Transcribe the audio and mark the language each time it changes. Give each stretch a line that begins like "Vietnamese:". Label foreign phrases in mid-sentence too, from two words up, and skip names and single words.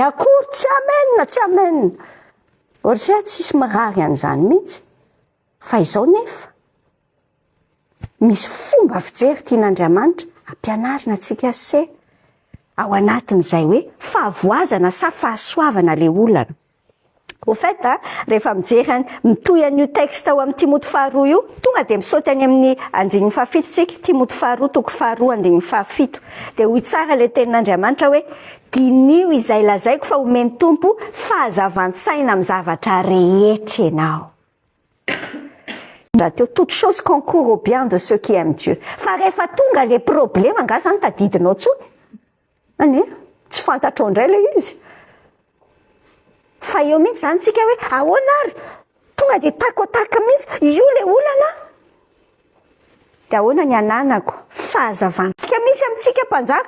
Malagasy: Akory tsy amenina. Ohatry tsisy marary an'izany mihitsy. Fa izao nefa misy fomba fijery tian'Andriamanitra ampianarina antsika se ao anatin'izay hoe fahavoazana sa fahasoavana le olana.
French: Au fait,
Malagasy: rehefa mijery mitohy an'io texte ao amin'ny Timothée faharoa io, tonga de misaoty any amin'ny andininy fahafito tsika, Timothée faharoa toko faharoa andininy fahafito. De hoy tsara le tenin'Andriamanitra hoe dinio izay lazaiko fa omeny tompo fahazavan-tsaina amin'ny zavatra rehetra ianao.
French: Toute chose concourt au bien de ceux qui aiment Dieu.
Malagasy: Fa rehefa tonga le problème nga zany tadidinao tsony. Ani, tsy fantatrao indray le izy. Fa eo mihitsy zany tsika hoe ahoana ary tonga de takotaka mihitsy io le olana. De ahoana ny ananako fahazavantsika mihitsy amintsika mpanjaka.